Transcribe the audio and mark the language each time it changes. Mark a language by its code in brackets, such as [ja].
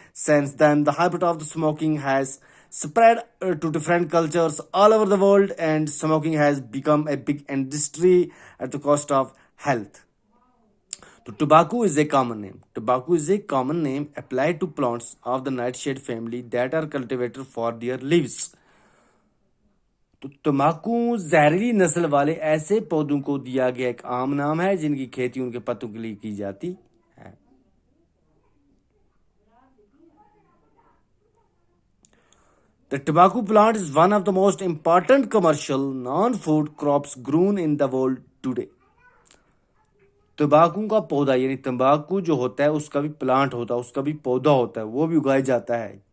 [en] Since then, the habit of the smoking has spread to different cultures all over the world, and smoking has become a big industry at the cost of health. So tobacco is a common name. Tobacco is a common name applied to plants of the nightshade family that are cultivated for their leaves. [ur] تو تمباکو زہریلی نسل والے ایسے پودوں کو دیا گیا ایک عام نام ہے جن کی کھیتی ان کے پتوں کے لیے کی جاتی ہے. [en] The tobacco plant is one of the most important commercial non-food crops grown in the world today. [ur] تمباکو کا پودا یعنی تمباکو جو ہوتا ہے اس کا بھی پلانٹ ہوتا ہے, اس کا بھی پودا ہوتا ہے, وہ بھی اگایا جاتا ہے.